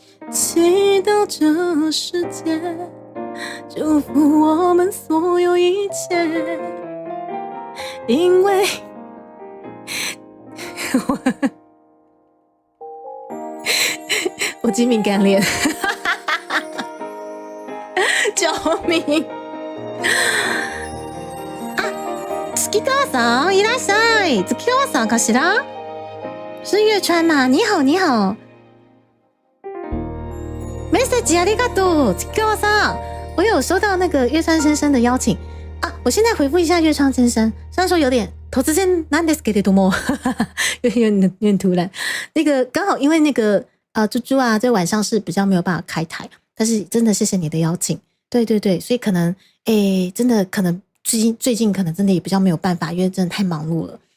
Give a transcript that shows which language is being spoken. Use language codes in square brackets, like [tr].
[zh] 祈祷这世界祝福我们所有一切，因为我精明干练，救命！ [ja] 月川さんいらっしゃい。月川さんかしら？ [zh] 是月川吗？你好，你好。 [ja] message ありがとう，月川さん。 [zh] 我有收到那个月川先生的邀请啊，我现在回复一下月川先生。虽然说有点突然 [ja] なんですけれども， [zh] 有点突然。那个刚好因为那个猪猪啊，在晚上是比较没有办法开台，但是真的谢谢你的邀请。对对对，所以可能真的可能最近可能真的也比较没有办法，因为真的太忙碌了。